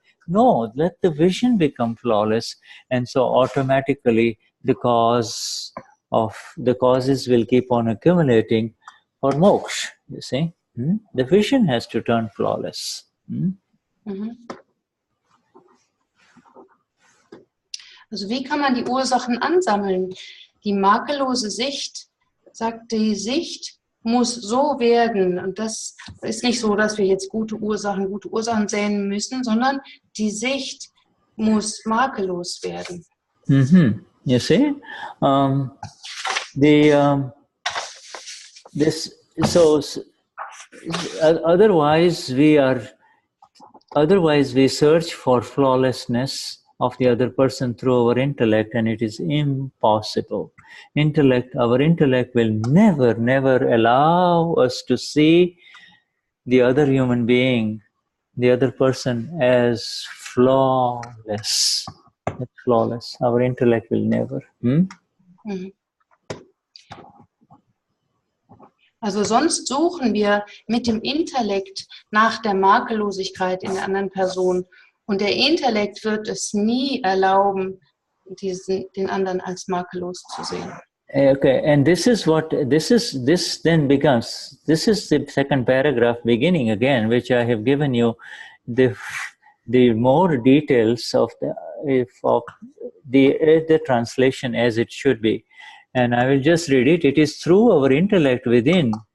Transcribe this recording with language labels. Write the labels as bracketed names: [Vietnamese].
[English] No, let the vision become flawless, and so automatically the causes will keep on accumulating for moksha. You see, the vision has to turn flawless. [German] Also wie kann man die Ursachen ansammeln? Die makellose Sicht, sagt, die Sicht muss so werden. Und das ist nicht so, dass wir jetzt gute Ursachen sehen müssen, sondern die Sicht muss makellos werden. [English] You see, otherwise we search for flawlessness of the other person through our intellect, and it is impossible. Our intellect will never allow us to see the other human being, the other person, as flawless. It's flawless. Our intellect will never. [German] Also sonst suchen wir mit dem Intellekt nach der Makellosigkeit in der anderen Person. Und der Intellekt wird es nie erlauben, den anderen als makellos zu sehen. [English] Okay, and this is then becomes, this is the second paragraph beginning again, which I have given you the more details of the translation as it should be. And I will just read it. It is through our intellect within.